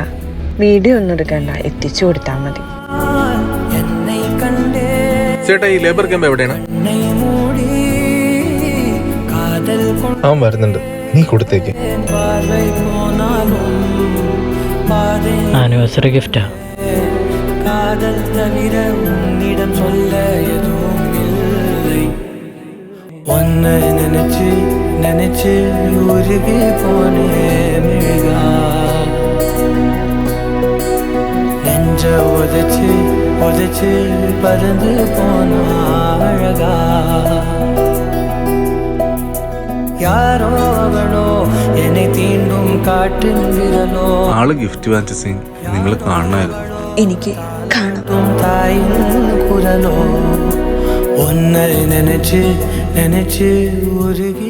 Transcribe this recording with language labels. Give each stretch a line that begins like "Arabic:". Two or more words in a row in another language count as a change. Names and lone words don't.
Malayalam: വീഡിയോ ഒന്നും എടുക്കണ്ട, എത്തിച്ചു കൊടുത്താൽ മതി. ചേട്ടാ, ഈ ലേബർ ക്യാമ്പ് എവിടെയാണ്? അവൻ വരുന്നുണ്ട്, നീ കൊടുത്തേക്ക്. ആനിവേഴ്സറി ഗിഫ്റ്റാ.
Tamil: ஒன்னை நினைச்சு நினைச்சு உருகி போனே மிழ்கா, நெஞ்ச உதைச்சு உதைச்சு பறந்து போனா அழகா. யாரோ அவளோ என்னை தீண்டும் காட்டின் விரலோ.
Malayalam: ആള് ഗിഫ്റ്റ് വാങ്ങിച്ച സീൻ നിങ്ങൾ കാണണമായിരുന്നു. എനിക്ക് കാണാം.
Tamil: தாயின் குரலோ, ஒன்னை நினைச்சு நினைச்சு ஒரு